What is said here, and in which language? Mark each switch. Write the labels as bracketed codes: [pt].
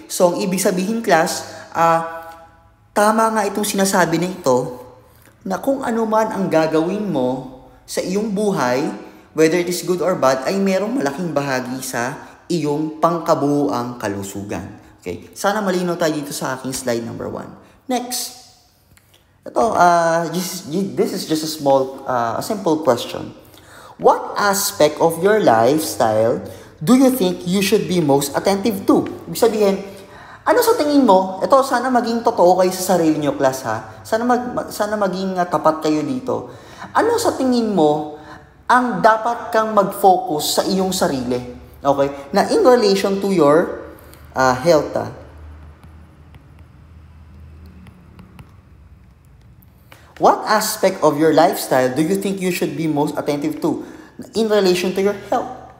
[tl] So, ang ibig sabihin, class, tama nga itong sinasabi na ito na kung ano man ang gagawin mo sa iyong buhay, [en] whether it is good or bad, [tl] ay merong malaking bahagi sa iyong pangkabuuang kalusugan. Okay? Sana malinaw tayo dito sa aking [en] slide number 1. Next. [tl] Ito, [en] this is just a simple question. What aspect of your lifestyle do you think you should be most attentive to? [tl] Ibig sabihin, ano sa tingin mo? Ito, sana maging totoo kayo sa sarili nyo, class, ha? Sana maging tapat kayo dito. Ano sa tingin mo ang dapat kang mag-focus sa iyong sarili? [en] Okay? Na in relation to your health, ha? What aspect of your lifestyle do you think you should be most attentive to in relation to your health?